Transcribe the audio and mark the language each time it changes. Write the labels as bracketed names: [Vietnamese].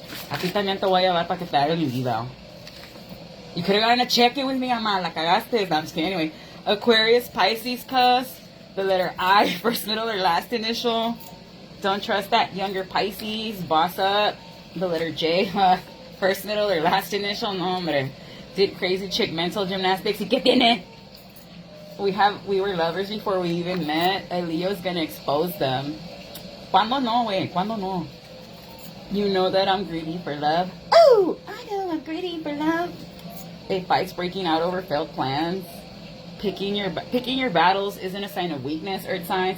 [Spanish] A ti también te voy a llevar para que te haga mi vida. [English] You could have gotten a check-in with me, ama. [Spanish] La cagaste. [English] No, I'm just kidding. Anyway, Aquarius, Pisces, cuz. The letter I, first, middle, or last initial. Don't trust that younger Pisces. Boss up. The letter J, first, middle, or last initial. [Spanish] No, hombre. [English] Did crazy chick mental gymnastics. [Spanish] ¿Y qué tiene? [English] We were lovers before we even met. Leo's gonna expose them. [Spanish] ¿Cuándo no, wey? ¿Cuándo no? [English] You know that I'm greedy for love. Oh, I know I'm greedy for love. A fight's breaking out over failed plans. Picking your battles isn't a sign of weakness, Earth signs.